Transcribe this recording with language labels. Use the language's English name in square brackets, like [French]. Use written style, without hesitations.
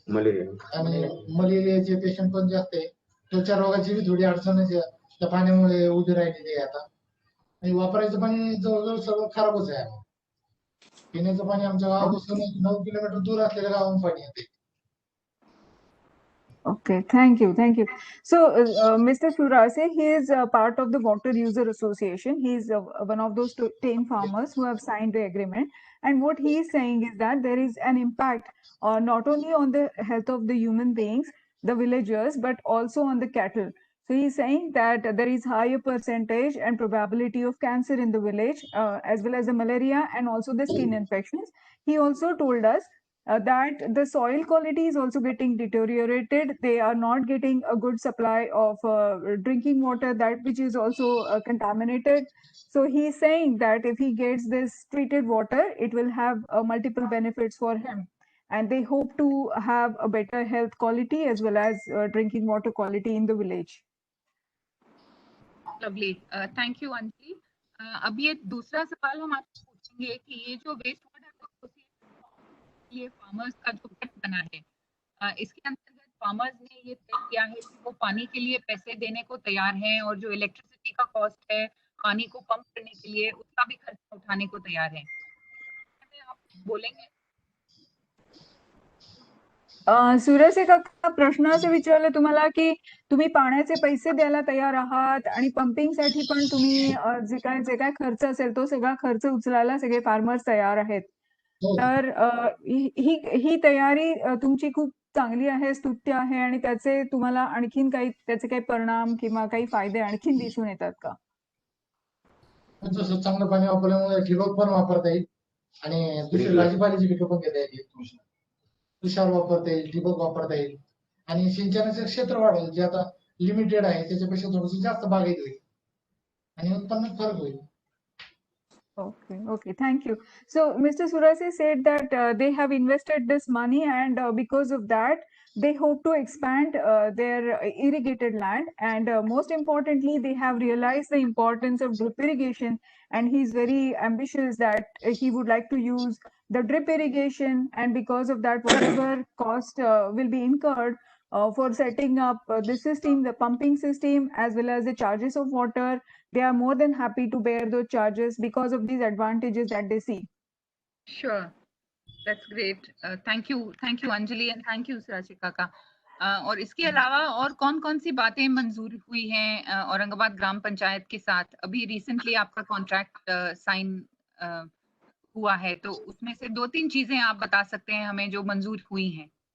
[Marathi] आणि मलेरियाचे पेशंट पण जास्त आहे. त्वचा रोगाची बी थोडी अडचण आहे त्या पाण्यामुळे उभी राहिलेली आहे आता. आणि वापरायचं पाणी जवळजवळ सगळं खराबच आहे. पिण्याचं पाणी आमच्या गावापासून 9 किलोमीटर दूर असलेल्या गावातून पाणी येते. [English] Okay, thank you. So, Mr. Surase, he is part of the Water User Association. He is one of those 10 farmers who have signed the agreement. And what he is saying is that there is an impact not only on the health of the human beings, the villagers, but also on the cattle. So he's saying that there is higher percentage and probability of cancer in the village, as well as the malaria and also the skin infections. He also told us that the soil quality is also getting deteriorated. They are not getting a good supply of drinking water, that which is also contaminated. So he's saying that if he gets this treated water, it will have multiple benefits for him. And they hope to have a better health quality as well as drinking water quality in the village. Lovely. Thank you, Anjali. [Hindi] अभी एक दूसरा सवाल हम आपसे पूछेंगे कि ये जो वेस्ट वाटर ये फार्मर्स का जो गट बना है, इसके अंतर्गत फार्मर्स ने ये तय किया है कि वो पानी के लिए पैसे देने को तैयार हैं और जो इलेक्ट्रिसिटी का कॉस्ट है पानी को पंप करने के लिए उसका भी खर्चा उठाने को तैयार है. आप बोलेंगे? [Marathi] सूर्यसे काका प्रश्न असे विचारले तुम्हाला की तुम्ही पाण्याचे पैसे द्यायला तयार आहात आणि पंपिंगसाठी पण तुम्ही जे काय खर्च असेल तो सगळा खर्च उचलायला सगळे फार्मर्स तयार आहेत. तर ही तयारी तुमची खूप चांगली आहे, स्तुत्य आहे आणि त्याचे तुम्हाला आणखीन त्याचे काही परिणाम किंवा काही फायदे आणखीन दिसून येतात का? जसं चांगलं पाणी वापरल्यामुळे ठिबक पण वापरता येईल आणि दुसरी भाजीपाल्याची पिकं पण घेता येईल. तुषार वापरता येईल, ठिबक वापरता येईल आणि सिंचनाचं क्षेत्र वाढेल, जे आता लिमिटेड आहे त्याच्यापेक्षा थोडंसं जास्त बागायत होईल आणि उत्पन्नात फरक होईल. [English] Okay, thank you. So Mr. Surase said that they have invested this money and because of that they hope to expand their irrigated land, and most importantly they have realized the importance of drip irrigation, and he's very ambitious that he would like to use the drip irrigation, and because of that whatever cost will be incurred for setting up the system, the pumping system, as well as the charges of water, they are more than happy to bear those charges because of these advantages that they see. Sure, that's great. Thank you Anjali and thank you Surashi kaka. [Hindi] और इसके अलावा और कौन-कौन सी बातें मंजूर हुई हैं औरंगाबाद ग्राम पंचायत के साथ? अभी रिसेंटली आपका कॉन्ट्रैक्ट साइन हुआ है, तो उसमें से 2-3 चीजें आप बता सकते हैं हमें जो मंजूर हुई हैं.